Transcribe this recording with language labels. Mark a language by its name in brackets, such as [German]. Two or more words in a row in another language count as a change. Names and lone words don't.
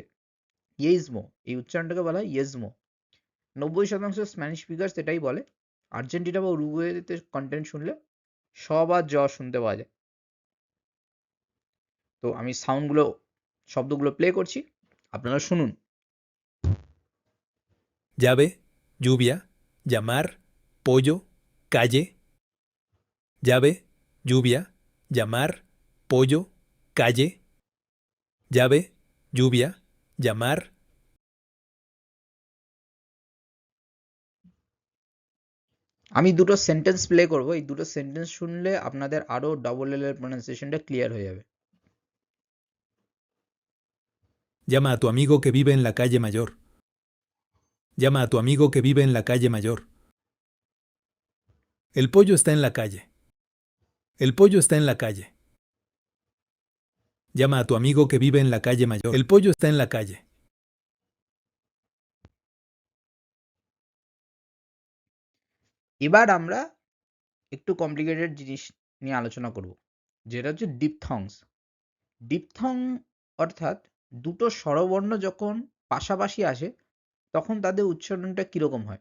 [Bangla] ইয়েইজমো, এই উচ্চারণটাকে বলা হয় ইয়েজমো। 90% [English] Spanish speaker [Bangla] সেটাই বলে। আর্জেন্টিনা বা উরুগুয়েতে কন্টেন্ট শুনলে স বা জ শুনতে পাওয়া যায়। তো আমি সাউন্ডগুলো, শব্দগুলো প্লে করছি, আপনারা শুনুন। [Spanish] llave, lluvia, llamar, pollo, calle, llave, lluvia, llamar, pollo, calle, llave, lluvia, llamar. [Bangla] আমি দুটো সেন্টেন্স প্লে করব, এই দুটো সেন্টেন্স শুনলে আপনাদের আরো [English] double L [Bangla] এর প্রোনাউন্সিয়েশনটা ক্লিয়ার হয়ে যাবে। [Spanish] Llama a tu amigo que vive en la calle mayor. Llama a tu amigo que vive en la calle mayor. El pollo está en la calle. El pollo está en la calle. Llama a tu amigo que vive en la calle mayor. El pollo está en la calle. [Bangla] এবার আমরা একটু কমপ্লিকেটেড জিনিস নিয়ে আলোচনা করব, যেটা হচ্ছে ডিপথংস। ডিপথং অর্থাৎ দুটো স্বরবর্ণ যখন পাশাপাশি আসে তখন তাদের উচ্চারণটা কিরকম হয়।